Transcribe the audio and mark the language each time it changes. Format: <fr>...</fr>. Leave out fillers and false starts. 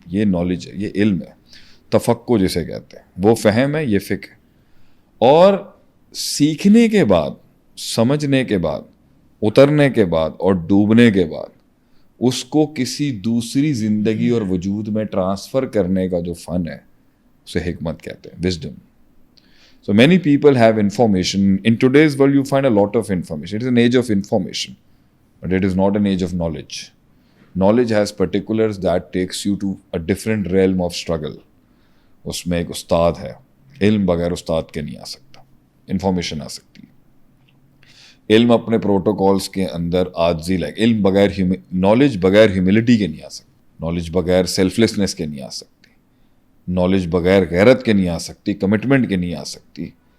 <ur>یہ نالج ہے, یہ علم ہے. تفقع جسے کہتے ہیں, وہ فہم ہے, یہ فکر ہے. اور سیکھنے کے بعد سمجھنے کے بعد, اترنے کے بعد اور ڈوبنے کے بعد اس کو کسی دوسری زندگی اور وجود میں ٹرانسفر کرنے کا جو فن ہے اسے حکمت کہتے ہیں, wisdom.</ur> <en>So many people have information. In today's world you find a lot of information. It is an age of information, but it is not an age of knowledge. Knowledge has particulars that takes you to a different realm of struggle.</en> <ur>اس میں ایک استاد ہے, علم بغیر استاد کے نہیں آ سکتا, انفارمیشن آ سکتی ہے. علم اپنے پروٹوکولز کے اندر عاجزی لائے, علم بغیر نالج بغیر ہیوملٹی کے نہیں آ سکتی, نالج بغیر سیلف لیسنس کے نہیں آ سکتی, نالج بغیر غیرت کے نہیں آ سکتی, کمٹمنٹ کے نہیں آ سکتی.</ur>